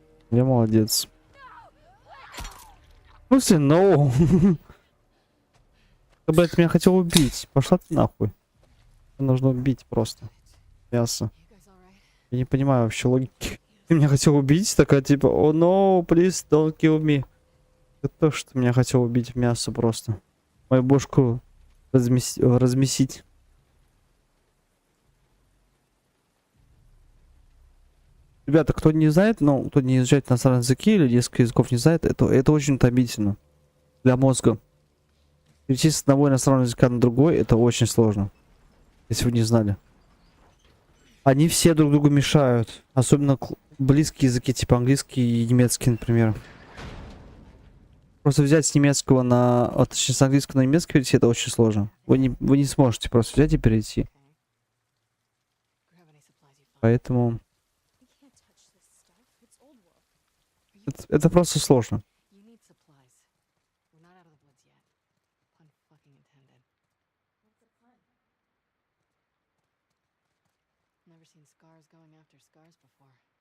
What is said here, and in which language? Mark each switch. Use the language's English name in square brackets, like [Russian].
[Russian] Я молодец. Ну, все, no. Ты, блядь, меня хотел убить. Пошла ты нахуй. Мне нужно убить просто. Мясо. [English] You guys all right? [Russian] Я не понимаю вообще логики. Ты меня хотел убить? Такая типа, о, [English] no, please don't kill me. [Russian] Это то, что меня хотел убить в мясо просто. Мою бошку размесить. Ребята, кто не знает, ну, кто не изучает иностранные языки или несколько языков не знает, это очень утомительно для мозга. Перейти с одного иностранного языка на другой, это очень сложно. Если вы не знали. Они все друг другу мешают. Особенно близкие языки, типа английский и немецкий, например. Просто взять с немецкого на... Вот, точнее, с английского на немецкий перейти, это очень сложно. Вы не сможете просто взять и перейти. [English] Okay. Grab any supplies you find. [Russian] Поэтому... [English] We can't touch this stuff. It's old world. Are you [Russian] Это просто сложно. [English] You need supplies. We're not out of the woods yet. Pun fucking intended. What's the pun? Never seen scars going after scars before.